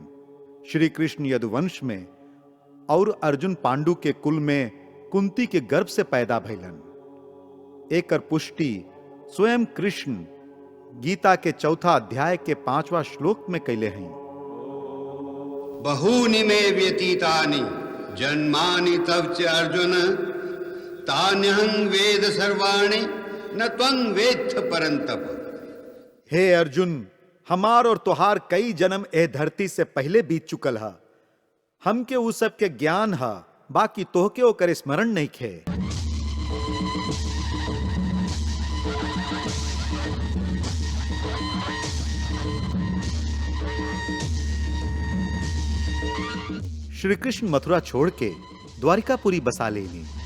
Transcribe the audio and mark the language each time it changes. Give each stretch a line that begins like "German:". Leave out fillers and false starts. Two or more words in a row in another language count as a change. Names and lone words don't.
Bhojpuri: श्री कृष्ण यदुवंश में और अर्जुन पांडु के कुल में कुंती के गर्भ से पैदा भइलन। एकर पुष्टि स्वयं कृष्ण गीता के 4 अध्याय के 5वां श्लोक में कैले हैं।
Sanskrit: बहूनि मे व्यतीतानि जन्मानि तव च अर्जुन तान्यहं वेद सर्वाणि न त्वं वेत्थ परंतप।
Bhojpuri: हे अर्जुन, हमार और तुहार कई जन्म ए धरती से पहले बीत चुकल है। हमके उ सब के ज्ञान है, बाकी तोहके ओकर स्मरण नहीं खे। श्री कृष्ण मथुरा छोड़ के द्वारिकापुरी बसा लेनी।